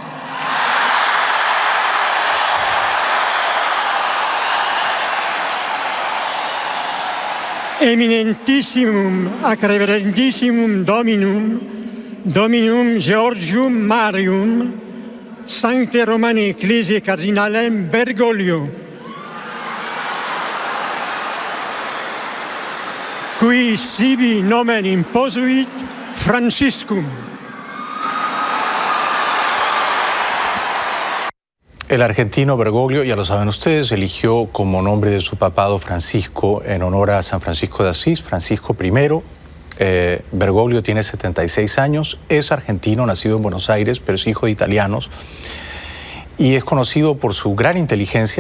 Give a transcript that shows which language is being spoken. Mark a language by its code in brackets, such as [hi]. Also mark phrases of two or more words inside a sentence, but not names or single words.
[la] Eminentissimum ac reverentissimum Dominum Georgium Marium, Sancte Romani Ecclesiae Cardinalem Bergoglio, qui sibi nomen imposuit Franciscum. [es] El argentino Bergoglio, ya lo saben ustedes, eligió como nombre de su papado Francisco en honor a San Francisco de Asís, Francisco I. Bergoglio tiene 76 años, es argentino, nacido en Buenos Aires, pero es hijo de italianos y es conocido por su gran inteligencia.